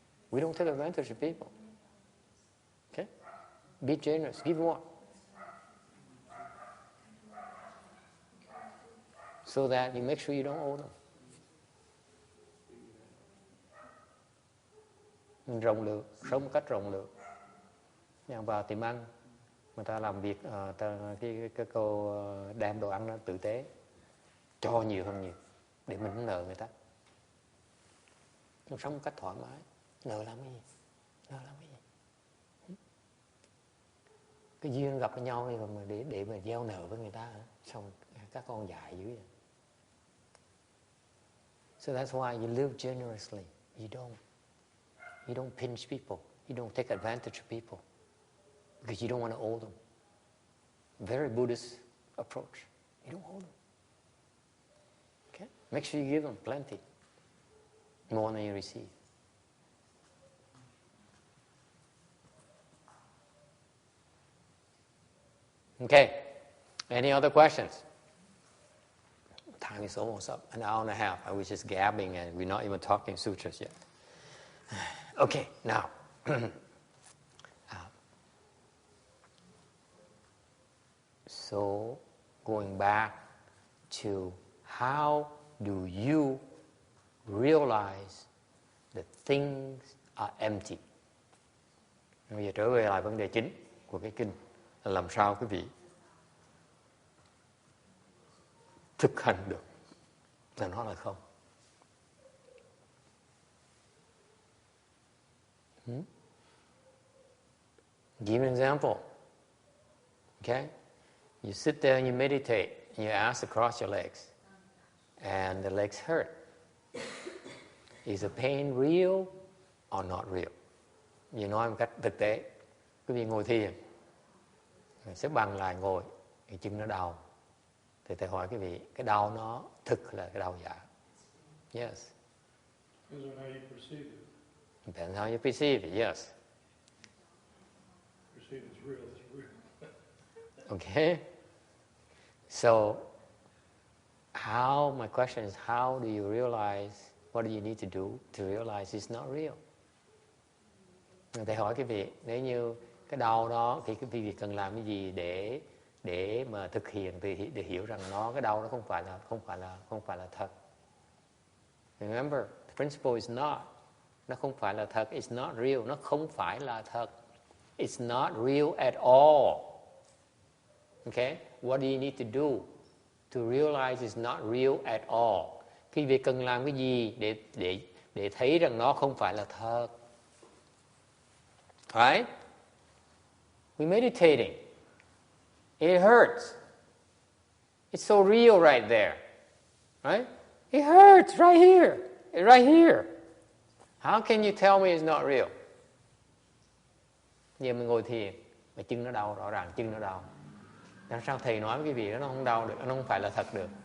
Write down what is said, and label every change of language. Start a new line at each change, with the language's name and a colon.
English: We don't take advantage of people. Okay? Be generous. Give more. So that you make sure you don't owe them.
Vietnamese: Mình rộng lượng, sống một cách rộng lượng. Nhà vào tiệm ăn, người ta làm việc, cái cô đem đồ ăn nó tử tế, cho nhiều hơn nhiều, để mình không nợ người ta. Mình sống một cách thoải mái. Nợ làm cái gì? Cái duyên gặp với nhau thì mà để mà gieo nợ với người ta hả? Xong các con dại dữ vậy.
English: So that's why you live generously. You don't pinch people. You don't take advantage of people because you don't want to owe them. Very Buddhist approach. You don't owe them. Okay? Make sure you give them plenty, more than you receive. Okay. Any other questions? Time is almost up. An hour and a half. I was just gabbing and we're not even talking sutras yet. Okay, now. So, going back to how do you realize that things are empty?
Vietnamese: Bây giờ trở về lại vấn đề chính của cái kinh là làm sao quý vị thực hành được là nó là không.
English: Give an example. Okay? You sit there and you meditate and you ask to cross your legs and the legs hurt. Is the pain real or not real?
Vietnamese: Vì nói một cách thực tế, quý vị ngồi thiền, xếp bằng lại ngồi, cái chân nó đau. Thì thầy hỏi quý vị, cái đau nó thực là cái đau giả?
English: Yes. Depends on how you perceive it. Depends how you perceive it, yes. Perceive it's real, it's real. Okay? So, my question is, how do you realize, what do you need to do to realize it's not real?
Vietnamese: Thầy hỏi quý vị, nếu như Cái đau đó thì cái việc cần làm cái gì để mà thực hiện để hiểu rằng cái đau đó không phải là thật.
English: Remember, the principle is not.
Vietnamese: Nó không phải là thật.
English: It's not real.
Vietnamese: Nó không phải là thật.
English: It's not real at all. Okay? What do you need to do to realize it's not real at all?
Vietnamese: Khi việc cần làm cái gì để thấy rằng nó không phải là thật.
English: Right? We're meditating. It hurts. It's so real right there. Right? It hurts right here. Right here. How can you tell me it's not real?
Vietnamese: Giờ mình ngồi thiền, mà chân nó đau, rõ ràng chân nó đau. Làm sao thầy nói cái việc đó nó không đau được, nó không phải là thật được?